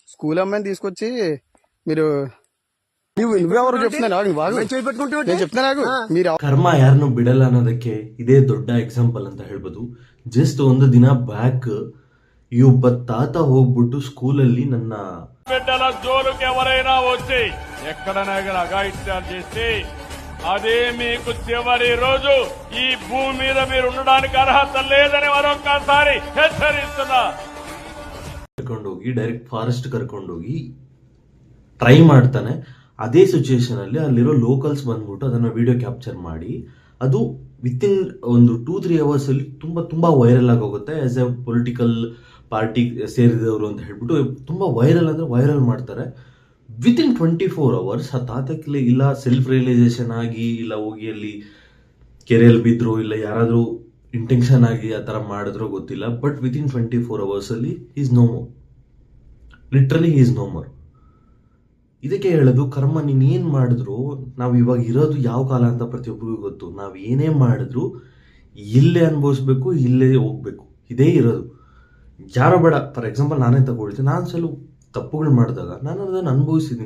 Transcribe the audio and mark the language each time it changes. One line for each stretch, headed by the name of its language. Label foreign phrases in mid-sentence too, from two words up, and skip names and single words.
Telugu: స్కూల్ అమ్మాయిని తీసుకొచ్చి మీరు నువ్వెవరు చెప్తున్నా
Kannada: ಕರ್ಮ ಯಾರನ್ನು ಬಿಡಲ್ಲ ಅನ್ನೋದಕ್ಕೆ ಇದೇ ದೊಡ್ಡ ಎಕ್ಸಾಂಪಲ್ ಅಂತ ಹೇಳ್ಬೋದು. ಜಸ್ಟ್ ಒಂದು ದಿನ ಬ್ಯಾಕ್ ಈ ಒಬ್ಬ ತಾತ ಹೋಗ್ಬಿಟ್ಟು ಸ್ಕೂಲಲ್ಲಿ ನನ್ನ
Telugu: బిడ్డల జోలుకి ఎవరైనా వచ్చి ఎక్కడనైనా అఘాయిత్యాలు చేస్తే అదే మీకు చివరి రోజు ఈ భూమి మీద మీరు ఉండడానికి అర్హత లేదని మరొకసారి హెచ్చరిస్తున్నా.
Kannada: ಕರ್ಕೊಂಡೋಗಿ
English: direct forest
Kannada: ಕರ್ಕೊಂಡೋಗಿ ಟ್ರೈ ಮಾಡ್ತಾನೆ. ಅದೇ ಸಿಚುಯೇಷನ್ ಅಲ್ಲಿ ಅಲ್ಲಿರೋ ಲೋಕಲ್ಸ್ ಬಂದ್ಬಿಟ್ಟು ಅದನ್ನ
English: video capture
Kannada: ಮಾಡಿ ಅದು ವಿತಿನ್ ಒಂದು 2-3 ಅವರ್ಸ್ ಅಲ್ಲಿ ತುಂಬಾ ತುಂಬಾ ವೈರಲ್ ಆಗೋಗುತ್ತೆ.
English: as a political party
Kannada: ಸೇರಿದವರು ಅಂತ ಹೇಳ್ಬಿಟ್ಟು ತುಂಬಾ ವೈರಲ್ ಅಂದ್ರೆ ವೈರಲ್ ಮಾಡ್ತಾರೆ.
English: within 24 hours
Kannada: ಆ ತಾತಕ್ಕೆ ಇಲ್ಲ
English: self realization
Kannada: ಆಗಿ ಇಲ್ಲ ಹೋಗಿ ಅಲ್ಲಿ ಕೆರೆಯಲ್ಲಿ ಬಿದ್ರು ಇಲ್ಲ ಯಾರಾದ್ರೂ ಇಂಟೆನ್ಷನ್ ಆಗಿ ಆ ತರ ಮಾಡಿದ್ರೋ ಗೊತ್ತಿಲ್ಲ. ಬಟ್
English: within 24 hours
Kannada: ಅಲ್ಲಿ
English: is no more. Literally is no more.
Kannada: ಇದಕ್ಕೆ ಹೇಳೋದು ಕರ್ಮ ನೀನ್ ಏನ್ ಮಾಡಿದ್ರು, ನಾವು ಇವಾಗ ಇರೋದು ಯಾವ ಕಾಲ ಅಂತ ಪ್ರತಿಯೊಬ್ಬರಿಗೂ ಗೊತ್ತು. ನಾವ್ ಏನೇ ಮಾಡಿದ್ರು ಇಲ್ಲೇ ಅನುಭವಿಸ್ಬೇಕು, ಇಲ್ಲೇ ಹೋಗ್ಬೇಕು, ಇದೇ ಇರೋದು. ಯಾರೋ ಬೇಡ.
English: for example
Kannada: ನಾನೇ ತಗೊಳ್ತೀನಿ, ನಾನು ಸ್ವಲ್ಪ ತಪ್ಪುಗಳು ಮಾಡಿದಾಗ ನಾನು ಅದನ್ನು ಅನುಭವಿಸಿದ್ದೀನಿ.